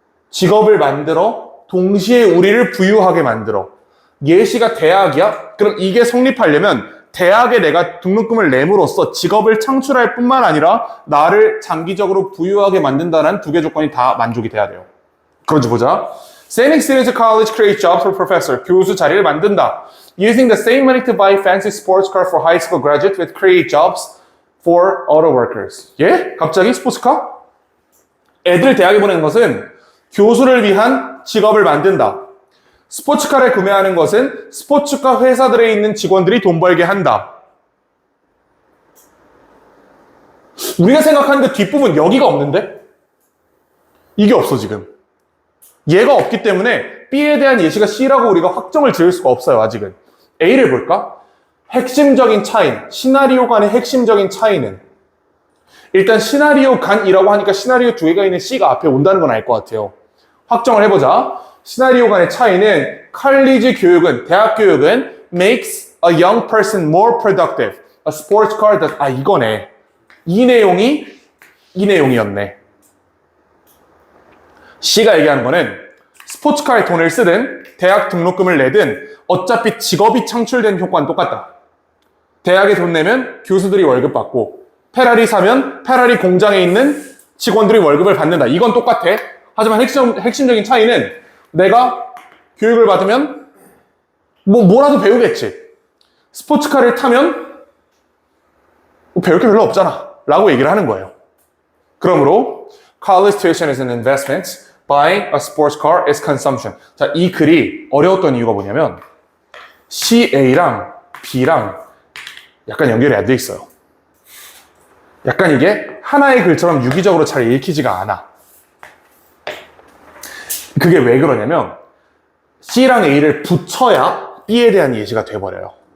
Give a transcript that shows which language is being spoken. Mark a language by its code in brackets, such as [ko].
[ko] 직업을 만들어 동시에 우리를 부유하게 만들어. 예시가 대학이야? 그럼 이게 성립하려면 대학에 내가 등록금을 내므로써 직업을 창출할 뿐만 아니라 나를 장기적으로 부유하게 만든다는 두 개 조건이 다 만족이 돼야 돼요. 그런지 보자. [en] St. X's College creates jobs for professor. [ko] 교수 자리를 만든다. [en] Using the same money to buy fancy sports car for high school graduates with create jobs for auto workers. [ko] 예? 갑자기 스포츠카? 애들 대학에 보내는 것은 교수를 위한 직업을 만든다. 스포츠카를 구매하는 것은 스포츠카 회사들에 있는 직원들이 돈 벌게 한다. 우리가 생각하는 그 뒷부분 여기가 없는데? 이게 없어 지금. 얘가 없기 때문에 B에 대한 예시가 C라고 우리가 확정을 지을 수가 없어요 아직은. A를 볼까? 핵심적인 차이, 시나리오 간의 핵심적인 차이는 일단 시나리오 간이라고 하니까 시나리오 두 개가 있는 C가 앞에 온다는 건 알 것 같아요. 확정을 해보자. 시나리오 간의 차이는 칼리지 교육은, 대학 교육은 [en] makes a young person more productive. A sports car does, [ko] 이거네. 이 내용이었네. C가 얘기하는 거는 스포츠카에 돈을 쓰든 대학 등록금을 내든 어차피 직업이 창출된 효과는 똑같다. 대학에 돈 내면 교수들이 월급 받고 페라리 사면 페라리 공장에 있는 직원들이 월급을 받는다. 이건 똑같아. 하지만 핵심적인 차이는 내가 교육을 받으면 뭐라도 배우겠지. 스포츠카를 타면 배울 게 별로 없잖아. 라고 얘기를 하는 거예요. [en] 그러므로 college tuition is an investment. Buying a sports car is consumption. [ko] 자, 이 글이 어려웠던 이유가 뭐냐면 CA랑 B랑 약간 연결이 안 돼 있어요. 약간 이게 하나의 글처럼 유기적으로 잘 읽히지가 않아. 그게 왜 그러냐면 C랑 A를 붙여야 B에 대한 예시가 돼버려요.